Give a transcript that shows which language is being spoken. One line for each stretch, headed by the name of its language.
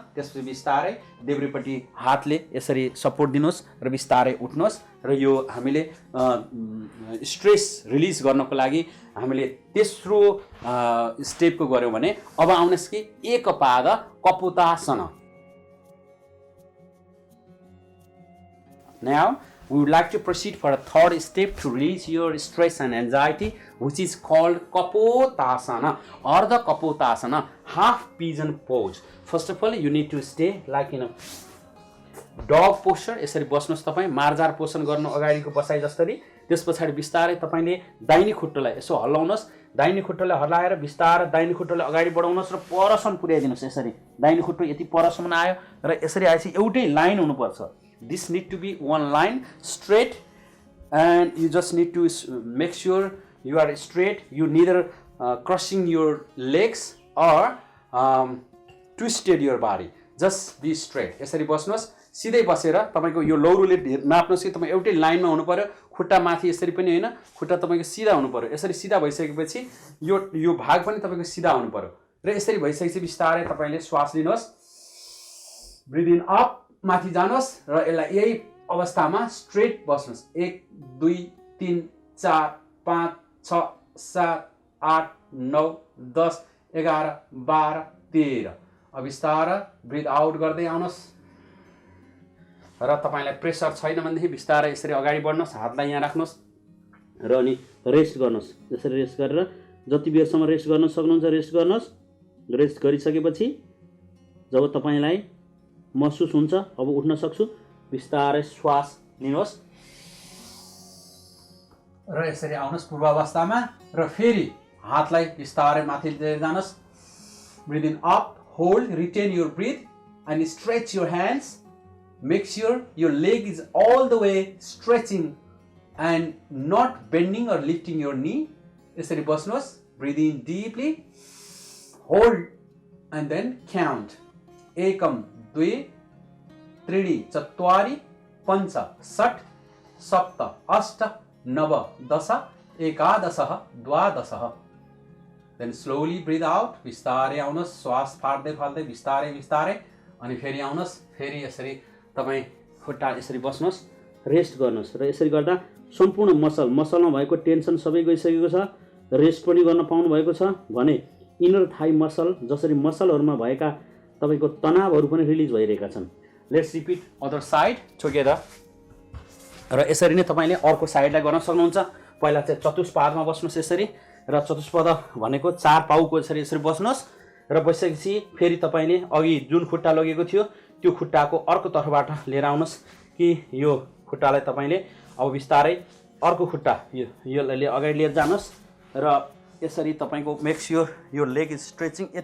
Nepali: त्यसपछि बिस्तारै देब्रेपट्टि हातले यसरी सपोर्ट दिनुहोस् र बिस्तारै उठ्नुहोस् र यो हामीले स्ट्रेस रिलिज गर्नको लागि हामीले तेस्रो स्टेपको गऱ्यौँ भने अब आउनुहोस् कि एकपाद kapotasana.
English: Now, we would like to proceed for a third step to release your stress and anxiety, which is called Kapotasana or the Kapotasana, half pigeon pose. First of all, you need to stay like in a dog posture.
Nepali: यसरी बस्नुहोस् तपाईँ मार्जार पोषण गर्नु अगाडिको बसाइ जस्तरी। त्यस पछाडि बिस्तारै तपाईँले दाहिने खुट्टोलाई यसो हल्लाउनुहोस्। दाहिने खुट्टोलाई हल्लाएर बिस्तारै दाहिने खुट्टोलाई अगाडि बढाउनुहोस् र परसम्म पुर्याइदिनुहोस्। यसरी दाहिने खुट्टो यति परसम्म आयो र यसरी आएपछि एउटै लाइन हुनुपर्छ।
English: This need to be one line straight, and you just need to make sure you are straight. You neither crossing your legs or twisted your body. Just be straight.
Nepali: यसरी बस्नुहोस्। सिधै बसेर तपाईको यो लौरोले नाप्नुहोस् कि तपाईँ एउटै लाइनमा हुनु पर्यो। खुट्टा माथि यसरी पनि हैन, खुट्टा तपाईको सिधा हुनु पर्यो। यसरी सिधा भइसकेपछि यो भाग पनि तपाईको सिधा हुनु पर्यो र यसरी भइसकेपछि बिस्तारै तपाईले श्वास लिनुहोस्।
English: breathe in up,
Nepali: माथि जानुहोस् र यसलाई यही अवस्थामा स्ट्रेट बस्नुहोस्। 1 2 3 4 5 6 7 8 9 10 11 12 13। अब बिस्तारै ब्रिथ आउट गर्दै आउनुहोस् र तपाईलाई प्रेसर छैन भनेदेखि बिस्तारै यसरी अगाडि बढ्नुहोस्। हातलाई यहाँ राख्नुहोस् र अनि रेस्ट गर्नुहोस्। यसरी रेस्ट गरेर जति बेरसम्म रेस्ट गर्न सक्नुहुन्छ रेस्ट गर्नुहोस्। रेस्ट गरिसकेपछि जब तपाईलाई महसुस हुन्छ अब उठ्न सक्छु, बिस्तारै श्वास लिनुहोस् र यसरी आउनुहोस् पूर्वावस्थामा र फेरि हातलाई बिस्तारै माथि लिएर जानुहोस्।
English: Breathe in up, hold, retain your breath and stretch your hands. Make sure your leg is all the way stretching and not bending or lifting your knee.
Nepali: यसरी बस्नुहोस्।
English: Breathe in deeply, hold and then count. 1 2 3 4 5 6 7 8 9 10 11 12। Then slowly breathe out.
Nepali: बिस्तारै आउनुहोस्। श्वास फाड्दै फाड्दै बिस्तारै बिस्तारै अनि फेरि आउनुहोस्। फेरि यसरी तपाईँ खुट्टा यसरी बस्नुहोस्, रेस्ट गर्नुहोस् र यसरी गर्दा सम्पूर्ण मसलमा भएको टेन्सन सबै गइसकेको छ। रेस्ट पनि गर्न पाउनु भएको छ भने इनर थाई मसल जसरी मसलहरुमा भएका तपाईको तनावहरु पनि रिलिज भइरहेका छन्।
English: Let's repeat other side together.
Nepali: र यसरी नै तपाईले अर्को साइडलाई गर्न सक्नुहुन्छ। पहिला चाहिँ चतुष्पादमा बस्नुहोस् यसरी र चतुष्पाद भनेको 4 पाउको यसरी बस्नुहोस् र बसेपछि फेरि तपाईले अघि जुन खुट्टा लगेको थियो त्यो खुट्टाको अर्को तर्फबाट लिएर आउनुहोस् कि यो खुट्टालाई तपाईले अब बिस्तारै अर्को खुट्टा योलाई अगाडि लिएर जानुहोस् र यसरी तपाईको
English: Make sure your leg is stretching.